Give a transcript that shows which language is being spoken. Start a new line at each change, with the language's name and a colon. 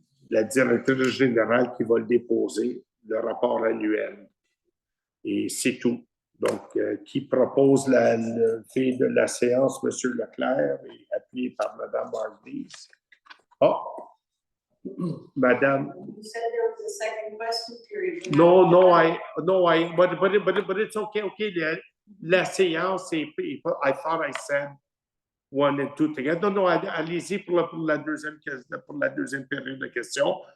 French: La directrice générale qui va le déposer, le rapport annuel. Et c'est tout. Donc, qui propose la fin de la séance, M. Leclerc, et appuyé par Mme Margulies. Madame.
English: You said there was a second question period. No, but it's okay.
French: La séance,
English: I thought I said 1 and 2 together.
French: Non, allez-y pour la deuxième période de questions.